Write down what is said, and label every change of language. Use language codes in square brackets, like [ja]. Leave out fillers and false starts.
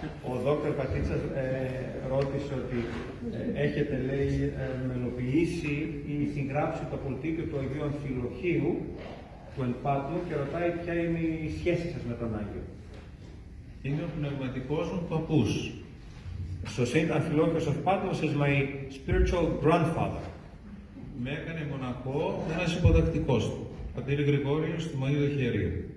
[el] Ο Δόκτωρ Πατίτσας ρώτησε ότι έχετε, λέει, μελοποιήσει ή συγγράψει το πολιτικό του Αγίου Αμφιλοχίου του Εν Πάτμου, και ρωτάει ποια είναι η σχέση σας με τον Άγιο. Είναι ο πνευματικός μου παππούς. [en] So Saint Amphilochios of Patmos is my spiritual grandfather. [el] Με έκανε μοναχό ένας υποδακτικός του, πατήρ Γρηγόριος του Μαΐου Δοχερίου.